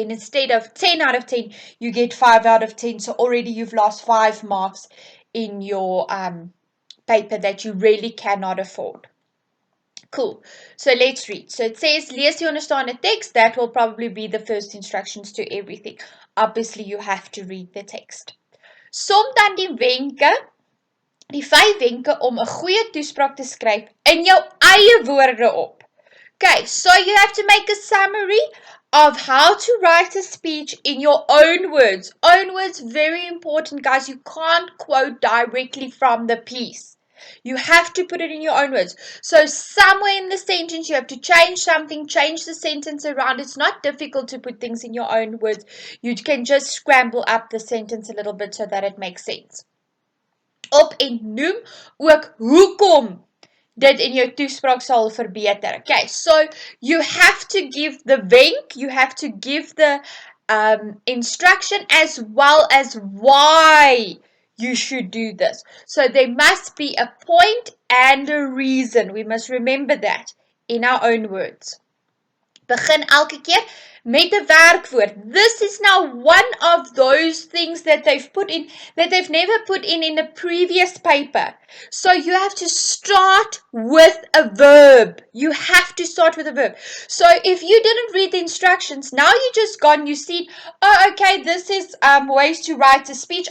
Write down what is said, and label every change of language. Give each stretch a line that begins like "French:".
English: Then instead of 10 out of 10, you get 5 out of 10. So already you've lost 5 marks in your paper that you really cannot afford. Cool. So let's read. So it says,
Afrikaans: lees die onderstaande text.
English: That will probably be the first instructions to everything. Obviously, you have to read the text.
Afrikaans: Som dan die wenke, die 5 wenke om 'n goeie toespraak te skryf in jou eie woorde op.
English: Okay, so you have to make a summary of how to write a speech in your own words. Own words, very important, guys. You can't quote directly from the piece. You have to put it in your own words. So somewhere in the sentence, you have to change something, change the sentence around. It's not difficult to put things in your own words. You can just scramble up the sentence a little bit so that it makes sense.
Afrikaans: Op en noem ook hoekom dit in jou toespraak sal verbeter.
English: Okay, so you have to give the wenk, you have to give the instruction as well as why you should do this. So there must be a point and a reason. We must remember that in our own words.
Afrikaans: Begin elke keer met 'n werkwoord.
English: This is now one of those things that they've put in that they've never put in a previous paper. So you have to start with a verb. You have to start with a verb. So if you didn't read the instructions, now you just gone, you see, oh, okay, this is ways to write a speech.